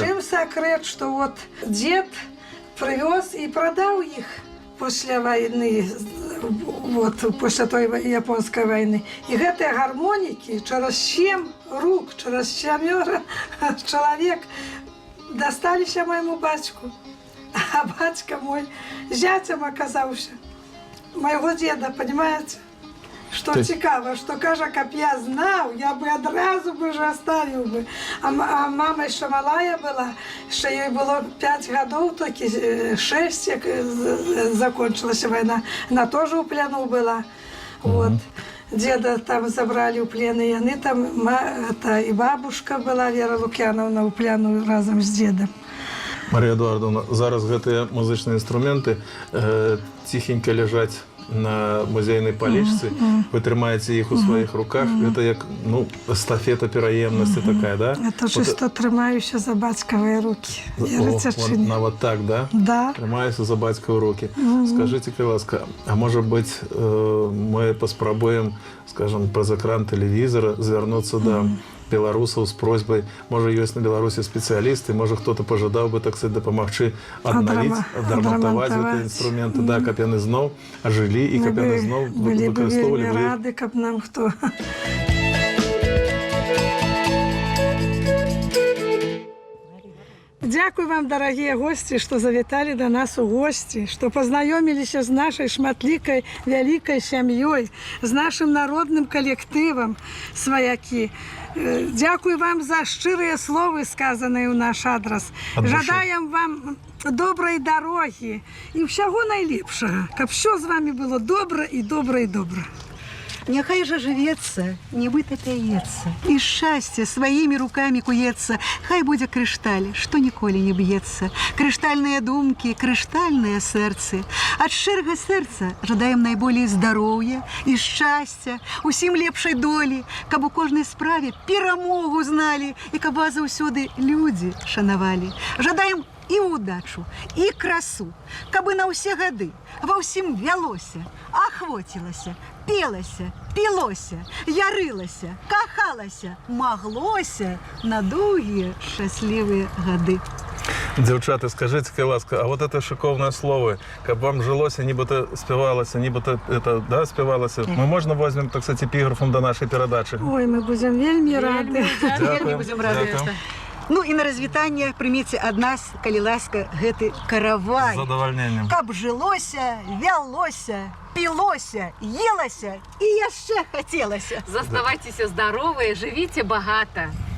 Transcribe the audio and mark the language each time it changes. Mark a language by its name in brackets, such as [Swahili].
[Russian] чем секрет, что вот дед привез и продал их после войны, вот, после той японской войны. И эти гармоники через 7 рук, через 7 человек достались моему батьку. А батька мой зятем оказался. Моего деда, понимаете? [Ukrainian] Что цікаво, що каже, як я знав, я би одразу би вже оставив би. А мама ще малая була, ще їй було 5 років, тільки 6, як закінчилася війна. Вона теж у плену була. Вот. [Russian] Деда там забрали у плен, и они там, и бабушка была, Вера Лукьяновна, у плену [Ukrainian] разом з дедом. [Belarusian] Марія Едуардовна, зараз гэтыя музычныя інструменты ціхенька ляжаць на музейнай палічцы, вы трымаеце іх у сваіх руках, гэта як, эстафета пераемнасці такая, да? Это чисто трымаюся за бацькавыя рукі. Нават так, да? Да. Трымаюся за бацькавыя рукі. Скажыце, калі ласка, а можа быць, мы паспрабуем, скажем, праз экран тэлевізара звярнуцца да беларусаў з просьбай, можа, ёсць на Беларусі спецыялісты, можа, хто-то пажадаў бы, [Russian] так сказать, [Belarusian] дапамагчы аднавіць, адрамантаваць гэтыя інструменты, да, каб яны зноў ажылі і каб яны зноў выкарыстоўвалі. выкарыстоўвалі. Былі б вельмі рады, каб нам хто. [Ukrainian] Дякую вам, [Russian] дорогие гости, что завітали до нас у гости, что познакомились с нашей шматликой, великой семьей, с нашим народным коллективом «Свояки». Дякую вам за щирые слова, сказанные у наш адрес. [Ukrainian] Жадаем вам доброї дороги і всього найліпшого, щоб все з вами було добре і добре і добре. [Belarusian] Няхай же живется, нібито пяецца, і шчасце сваімі руками куецца, хай будзе крышталь, што ніколі не б'ецца. Крыштальныя думкі, крыштальныя сэрцы. Ад шчырага сэрца жадаем найболей здароўя і шчасця, усім лепшай долі, каб у кожнай справе перамогу зналі і каб вас заўсёды людзі шанавалі. Жадаем і удачу, і красу, каб на ўсе гады ва ўсім вялося, ахвоцілася, пелася, пілося, ярылася, кахалася, маглося на доўгія шчаслівыя гады. Дзяўчаты, скажыце, калі ласка, [Russian] а вот это [Belarusian] шыкоўнае слово, каб вам жылося, нібыта спявалася, нібыта это, да, спявалася. Мы можна возьмем, так сказать, эпіграфам до нашай перадачы? Ой, мы будем вельмі рады. Вельмі будем рады. Ну і на развітанне прыміце ад нас, калі ласка, гэты каравай. З задавальненнем. Каб жылося, вялося, пілося, елася і яшчэ хацелася. Заставайтеся здаровыя, жывіце багата.